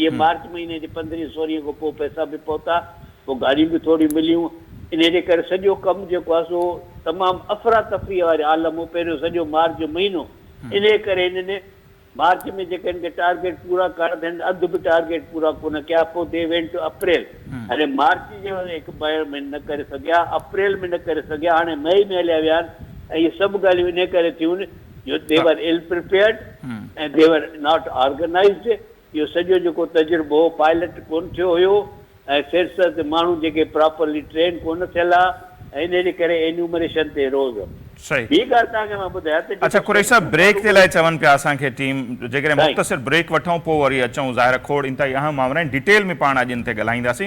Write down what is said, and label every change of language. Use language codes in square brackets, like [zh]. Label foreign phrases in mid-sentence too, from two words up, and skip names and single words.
[sd] इहे मार्च महीने जे 15-16 खां पोइ पैसा बि पहुता, पोइ गाॾियूं बि थोरी मिलियूं। इन जे करे सॼो कमु जेको आहे सो तमामु अफ़रा तफ़री वारे आलम हो पहिरियों सॼो मार्च जो महीनो। इन करे हिननि मार्च में जेके हिन खे टारगेट पूरा करणा आहिनि, अधु बि टारगेट पूरा कोन कया। [en] पोइ they went to April, [sd] हाणे मार्च जो हिकु में न करे सघिया, अप्रैल में न करे सघिया, हाणे मई में हलिया विया आहिनि। ऐं इहे सभु ॻाल्हियूं इन करे थियूं जो [en] they were ill prepared [sd] ऐं [en] they were not organized. [sd] इहो सॼो जेको तजुर्बो हो, पायलट कोन थियो हुयो, ऐं सेंसस माण्हू जेके [en] properly train [sd] कोन थियल आहे, ऐं इन जे करे एन्यूमरेशन ते रोज़। सही। ॿी ॻाल्हि तव्हांखे मां ॿुधायां त अच्छा कुरैशी साहब, ब्रेक जे लाइ चवनि पिया असांखे टीम, जेकॾहिं मुख़्तसिर ब्रेक वठूं पोइ वरी अचूं, ज़ाहिर खोड़ इंतिहाई अहम मामला आहिनि, डिटेल में पाण अॼु इन ते ॻाल्हाईंदासीं।